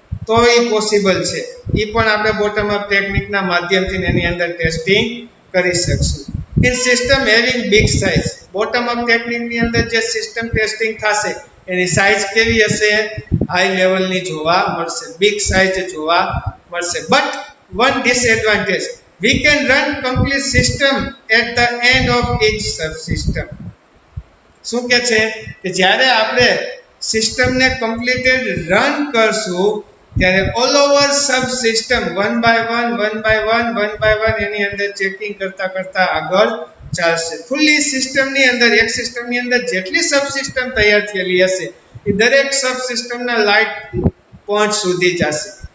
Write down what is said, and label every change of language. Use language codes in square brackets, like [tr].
[gu] તો એ પોસિબલ છે. એ પણ આપણે બોટમ અપ ટેકનિકના માધ્યમથી એની અંદર ટેસ્ટિંગ કરી શકશું. [en] in system having big size, [gu] bottom up ટેકનિકની અંદર જે સિસ્ટમ ટેસ્ટિંગ થશે એની સાઇઝ કેવી હશે? હાઈ લેવલની જોવા મળશે, બિગ સાઇઝ જોવા મળશે. [en] But one disadvantage, we can run complete system at the end of each subsystem. [gu] શું કે છે કે જ્યારે આપણે સિસ્ટમને કમ્પ્લીટેડ રન કરશું ત્યારે all over sub system one by one એની અંદર ચેકિંગ કરતા આગળ ચાલશે. ફૂલી સિસ્ટમની અંદર, એક સિસ્ટમની અંદર જેટલી સબ સિસ્ટમ તૈયાર થયેલી હશે એ દરેક સબ સિસ્ટમના લાઇટ પોઈન્ટ સુધી જશે.